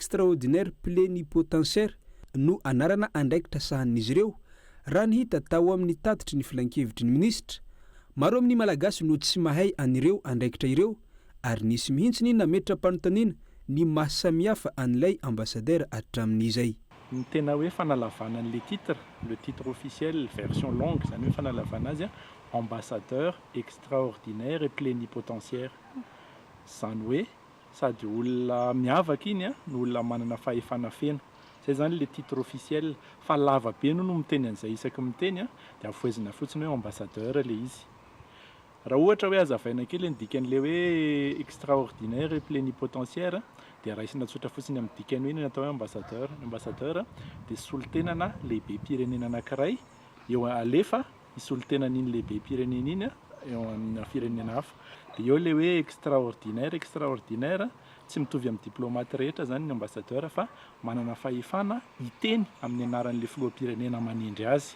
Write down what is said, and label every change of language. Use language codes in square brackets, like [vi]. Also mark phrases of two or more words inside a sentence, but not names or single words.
[fr] Ambassadeur extraordinaire plénipotentiaire [mg] no anarana andraikitra sahanin'izy ireo raha ny hita tao amin'ny tatitry ny filan-kevitry ny minisitra. Maro amin'ny malagasy no tsy mahay an'ireo andraikitra ireo ary nisy mihitsy ny nametra mpanontaniana ny mahasamihafa an'ilay ambassadeur hatramin'izay. Ny tena hoe fanalavana an' [fr] le titre, le titre officiel version longue, [mg] zany hoe fanalavana azy [fr] ambassadeur extraordinaire et plénipotentiaire. [mg] Zany hoe sady olona miavaka iny no olona manana fahefana feno. Zay zany [fr] le titre officiel, [mg] fa lava be no miteny an'izay isaky miteny dia avoezina fotsiny hoe ambassadeur le izy. Raha ohatra hoe azavaina kely ny dikan'le hoe [fr] extraordinaire et plénipotentiaire [mg] dia raisina tsotra fotsiny amin'ny dikany hoe natao hoe ambassadeur. Ambassadeur dia solontenana lehibe-pirenena anankiray eo alefa isolontenan'iny lehibe-pirenena iny eo amin'ny firenena hafa. Dia eo le hoe extraordinaire tsy mitovy amin'ny diplomate rehetra zany ny ambassadeur fa manana fahefana hiteny amin'ny anaran'le filoham-pirenena manindry azy.